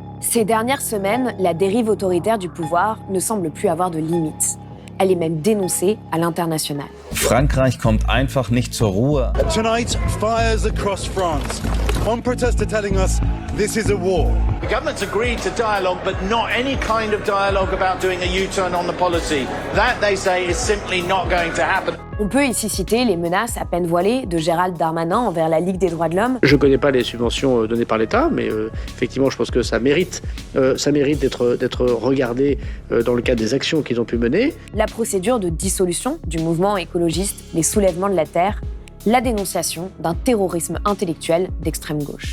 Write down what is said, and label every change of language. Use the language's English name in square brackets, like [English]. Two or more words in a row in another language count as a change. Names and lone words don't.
[French] Ces dernières semaines, la dérive autoritaire du pouvoir ne semble plus avoir de limites. Elle est même dénoncée à l'international. [German] Frankreich kommt einfach nicht zur Ruhe. [English] Tonight, fires across France. One protester telling us this is a war. The government's agreed to dialogue, but not any kind of dialogue about doing a U-turn on the policy. That, they say, is simply not going to happen. [French] On peut ici citer les menaces à peine voilées de Gérald Darmanin envers la Ligue des droits de l'homme. Je ne connais pas les subventions données par l'État, mais effectivement, je pense que ça mérite d'être regardé dans le cadre des actions qu'ils ont pu mener. La procédure de dissolution du mouvement écologiste Les Soulèvements de la Terre, la dénonciation d'un terrorisme intellectuel d'extrême gauche.